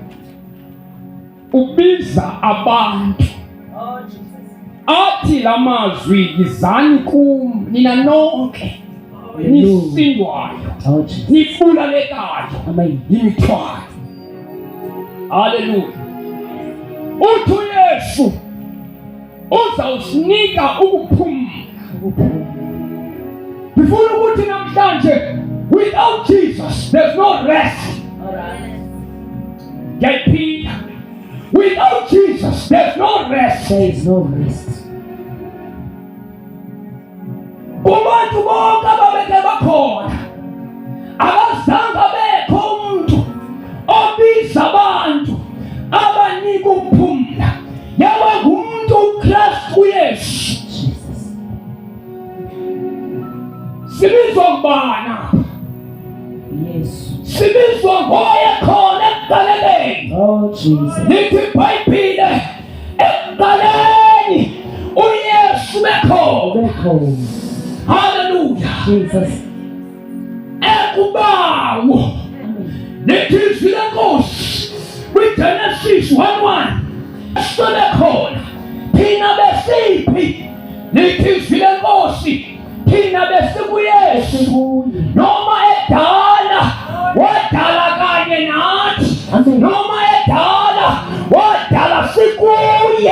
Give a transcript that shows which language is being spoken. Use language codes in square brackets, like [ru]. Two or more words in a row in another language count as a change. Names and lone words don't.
[xh] Ubiza abantu, athi lamazwi, yizani kum nina nonke nisindwayo, nibulalekayo yimithwalo. Haleluya. Uthi uYesu uzawusinika ukuphumla. [zu] Before ukuthi namhlanje, [en] without Jesus there's no rest. Get Peter. Without Jesus there's no rest. There is no rest. [zu] Kubantu bonke ababeke bakhona, abazange bekho umuntu obiza abantu abanika ukuphumla. [xh] Yaba ngumuntu uKristu uYesu. Sibizwa ngubana? Yesu. Sibizwa ngoye khona ekuqaleni. [en] Oh Jesus. [xh] Lithi iBhayibhile, ekuqaleni uYesu bekhona. Hallelujah. Jesus. Ekubawo. [zu] Lithi izwi leNkosi kwiGenesis 1:1. Bekhona. Thina besiphi? Lithi izwi leNkosi thina besikuYesu, noma edala wadala kanye nathi, noma edala wadala sikuye.